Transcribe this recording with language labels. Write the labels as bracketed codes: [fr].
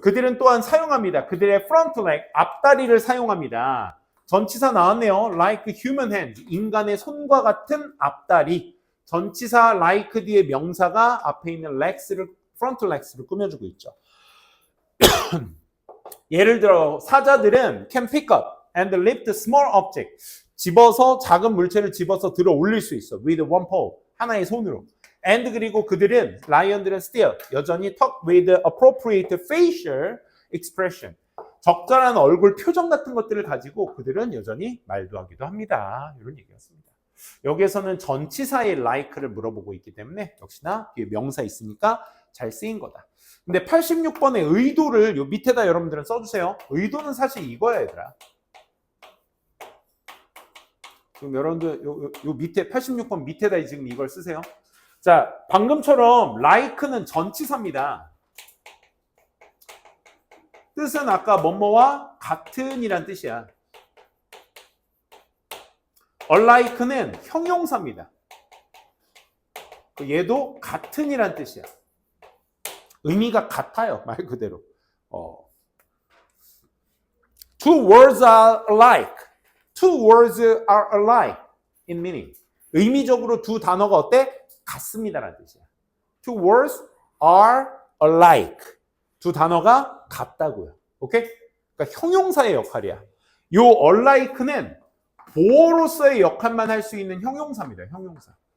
[ko] 그들은 또한 사용합니다. 그들의 front leg, 앞다리를 사용합니다. 전치사 나왔네요. [en] Like human hand. [ko] 인간의 손과 같은 앞다리. 전치사 like 뒤에 명사가 앞에 있는 legs를, front legs를 꾸며주고 있죠. 예를 들어 사자들은 [en] can pick up and lift small object. [ko] 집어서 작은 물체를 집어서 들어 올릴 수 있어. [en] with one paw. [ko] 하나의 손으로. [en] and [ko] 그리고 그들은 라이언들은 [en] still [ko] 여전히 [en] talk with appropriate facial expression. [ko] 적절한 얼굴 표정 같은 것들을 가지고 그들은 여전히 말도 하기도 합니다. 이런 얘기였습니다. 여기에서는 전치사의 like를 물어보고 있기 때문에 역시나 뒤에 명사 있으니까 잘 쓰인 거다. 근데 86번의 의도를 요 밑에다 여러분들은 써주세요. 의도는 사실 이거야, 얘들아. 지금 여러분들 요 밑에 86번 밑에다 지금 이걸 쓰세요. 자, 방금처럼 like는 전치사입니다. 뜻은 아까 뭐뭐와 같은이란 뜻이야. unlike는 형용사입니다. 얘도 같은이란 뜻이야. 의미가 같아요, 말 그대로. [en] Two words are alike. Two words are alike in meaning. [ko] 의미적으로 두 단어가 어때? 같습니다라는 뜻이야. [en] Two words are alike. [ko] 두 단어가 같다고요. 오케이? 그러니까 형용사의 역할이야. 요 alike는 보어로서의 역할만 할 수 있는 형용사입니다. 형용사.